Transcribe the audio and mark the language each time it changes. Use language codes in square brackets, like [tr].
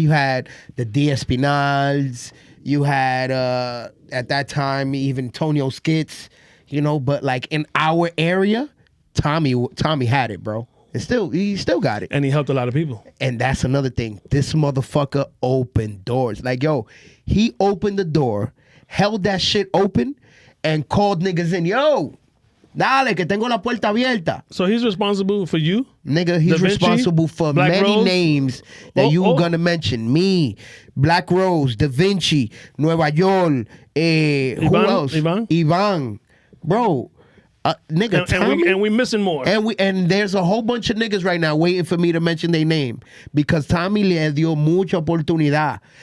[en] You had the D. Espinals. You had at that time even Tonio Skits, you know. But like in our area, Tommy had it, bro. And he still got it. And he helped a lot of people. And that's another thing. This motherfucker opened doors. Like, yo, he opened the door, held that shit open, and called niggas in. [es] Yo, dale, que tengo la puerta abierta. [en] So he's responsible for you? Nigga, he's responsible for Black many Rose? names that you were going to mention. Me, Black Rose, Da Vinci, Nueva York, who else? Ivan. Bro, nigga, Tommy. And we missing more. And there's a whole bunch of niggas right now waiting for me to mention their name because Tommy [es] le dio mucha oportunidad.